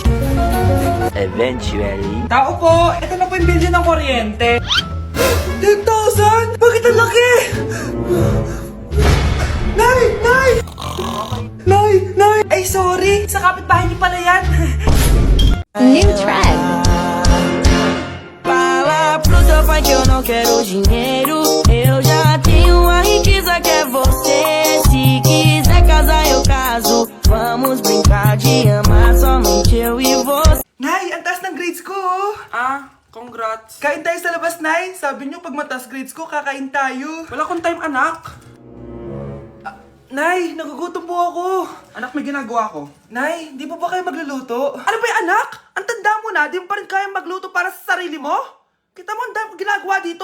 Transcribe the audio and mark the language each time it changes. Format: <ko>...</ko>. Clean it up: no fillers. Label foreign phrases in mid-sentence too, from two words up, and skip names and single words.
<tl>Eventually. Tao po, ito na po yung bilhin ng kuryente. 10,000? Bakit ang laki? Nay! Nay! Nay! Nay! Ay, sorry. Sa kapitbahay niyo pala yan.</tl> <en>New track.</en> <pt>Fala pro seu pai que eu não quero dinheiro. Eu já tenho a riqueza que é você. Se quiser casar, eu caso. Vamos brincar de amar somente eu e você.</pt> <tl>Nay, ang taas ng grades ko, congrats. Kain tayo sa labas, Nay. Sabi niyo, pag mataas grades ko, kakain tayo. Wala akong time, anak. Nay, nagugutom po ako. Anak, may ginagawa ko. Nay, di mo ba kayo magluluto? Ano ba yung anak? Ang tanda mo na, di mo pa rin kaya magluto para sa sarili mo? Kita mo, ang dami kong ginagawa dito.</tl>